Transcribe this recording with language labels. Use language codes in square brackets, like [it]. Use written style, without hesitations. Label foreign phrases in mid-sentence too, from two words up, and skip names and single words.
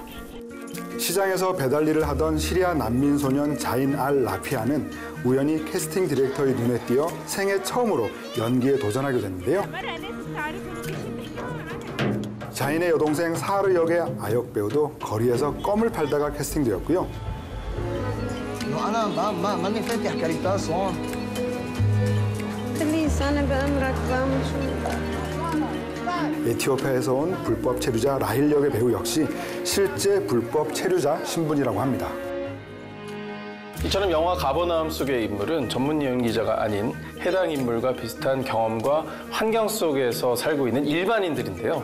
[ko] 시장에서 배달 일을 하던 시리아 난민 소년 자인 알 라피아는 우연히 캐스팅 디렉터의 눈에 띄어 생애 처음으로 연기에 도전하게 됐는데요. 자인의 여동생 사르 역의 아역 배우도 거리에서 껌을 팔다가 캐스팅되었고요. [ar] أنا ماني فاتح كاريتاس هون. خليني أنا بأمرك بعمل شو. [ko] 에티오피아에서 온 불법 체류자 라힐 역의 배우 역시 실제 불법 체류자 신분이라고 합니다. 이처럼 영화 가버나움 속의 인물은 전문 연기자가 아닌 해당 인물과 비슷한 경험과 환경 속에서 살고 있는 일반인들인데요.